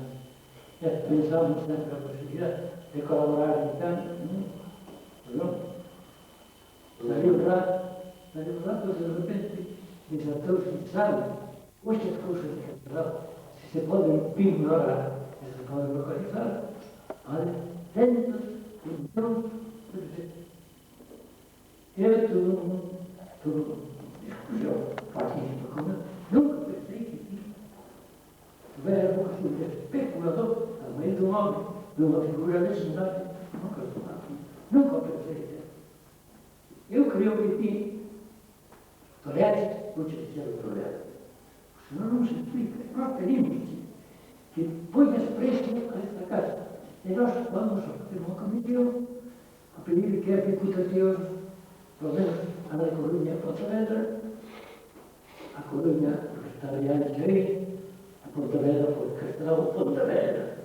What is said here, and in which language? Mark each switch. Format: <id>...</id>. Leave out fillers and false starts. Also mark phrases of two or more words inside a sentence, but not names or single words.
<gl>Pensamos sempre a posibilidade de colaborar en tanto, non? Saliu un rato, de repente, desatouse, sabe, estas cousas que se poden ignorar, se poden localizar, centos, millóns,</gl> <pt>eu tudo discussão, participo com ele, nunca pensei que houvera algo assim de especulador, a meio de um homem, de uma figura legendária, nunca pensei. Eu creio que tinha tolerância, muitos disseram tolerância, senão não se explica.</pt> <gl>Nós pedimos que poñas preso a esta casa. E nós vamos a facer unha comisión a pedir que a Diputación, por menos a da Coruña e Pontevedra, a Coruña estaría ancha aí, a Pontevedra porque estaba Pontevedra.</gl>